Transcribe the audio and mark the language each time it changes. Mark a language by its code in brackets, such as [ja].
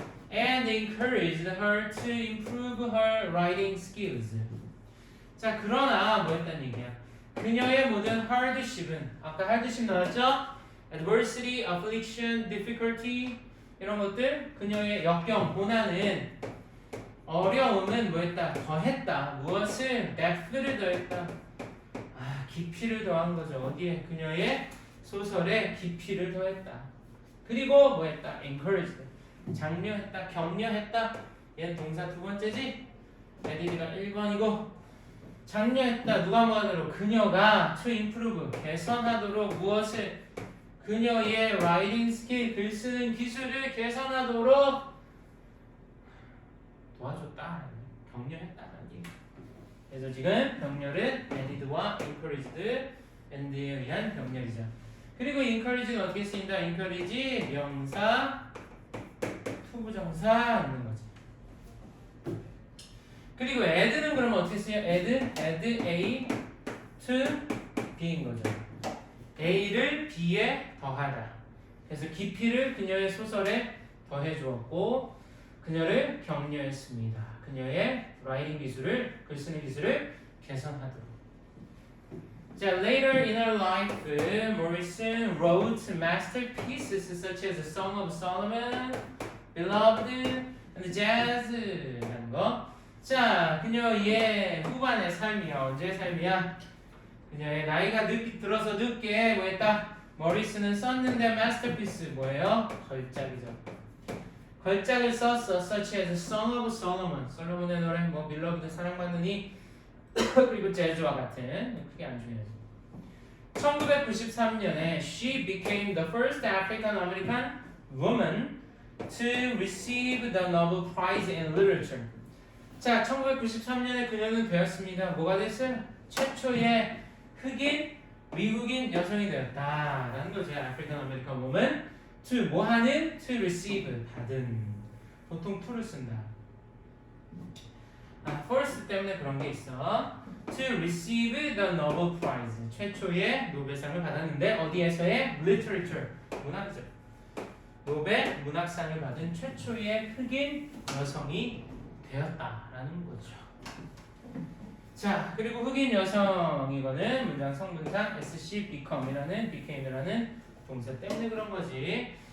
[en] and encouraged her to improve her writing skills. [ko] 자, 그러나 뭐였단 얘기야? 그녀의 모든 hardship은 아까 hardship 나왔죠? adversity, affliction, difficulty 이런 것들 그녀의 역경, 고난은 어려움은 뭐했다? 더했다. 무엇을? depth를 더했다. 깊이를 더한 거죠. 어디에? 그녀의 소설에 깊이를 더했다. 그리고 뭐했다? encouraged. 장려했다, 격려했다. 얘는 동사 두 번째지? 에디드가 1번이고 장려했다. 누가 뭐하도록? 그녀가 to improve. 개선하도록 무엇을? 그녀의 writing skill. 글 쓰는 기술을 개선하도록 도와줬다. 격려했다는 얘기. 그래서 지금 격려는 added와 encouraged, and에 의한 격려이죠. 그리고 encourage가 어떻게 쓰인다? encourage 명사, 투부정사 있는 거지. 그리고 add는 그러면 어떻게 쓰여? add A to B인 거죠. A를 B에 더하다. 그래서 깊이를 그녀의 소설에 더해 주었고 그녀를 격려했습니다. 그녀의 라이팅 기술을, 글 쓰는 기술을 개선하도록. [en] 자, later in her life, Morrison wrote masterpieces such as The Song of Solomon, Beloved, and Jazz [ko] 라는 거. 자, 그녀의 후반의 삶이야. 언제의 삶이야? 그녀의 나이가 들어서 늦게 뭐했다? 머리스는 썼는데 masterpiece 뭐예요? 걸작이죠. 걸작을 썼어. such as Song of Solomon. 솔로몬의 노래, 뭐 Beloved 사랑받는 이 그리고 재즈와 같은. 그게 안 중요하지. 1993년에 [en] she became the first African American woman to receive the Nobel Prize in Literature. [ko] 자, 1993년에 그녀는 되었습니다. 뭐가 됐어요? 최초의 흑인 미국인 여성이 되었다라는 거죠. African American woman to 뭐하는? [en] to receive [ko] 받은. 보통 to를 쓴다. first 때문에 그런 게 있어. [en] to receive the Nobel Prize [ko] 최초의 노벨상을 받았는데 어디에서의? literature 문학이죠. 노벨 문학상을 받은 최초의 흑인 여성이 되었다라는 거죠. 자, 그리고 흑인 여성이거는 문장 성분상 SC become이라는 became이라는 동사 때문에 그런 거지.